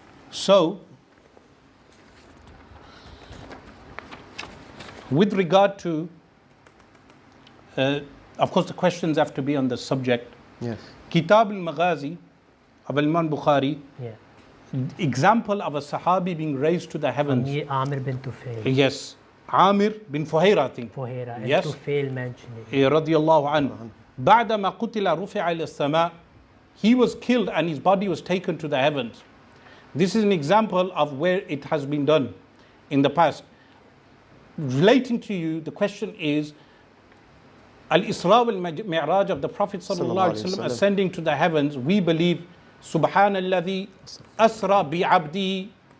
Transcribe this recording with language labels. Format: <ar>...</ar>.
<en>So, with regard to, of course the questions have to be on the subject. Yes. Kitab al-Maghazi of Imam Bukhari, example of a Sahabi being raised to the heavens. Amir bin Tufail. Yes. Amir bin Fuhaira, I think. Fuhaira. Yes. Tufail mentioned it.</en> <ar>Radiyallahu anhu. بعدما قتل رفع إلى السماء.</ar> <en>He was killed and his body was taken to the heavens. This is an example of where it has been done in the past. Relating to you, the question is, Al-Isra wal-Mi'raj of the Prophet sallallahu alaihi wasallam ascending to the heavens, we believe,</en> <ar>Subhanalladhi asra bi-abdi.</ar>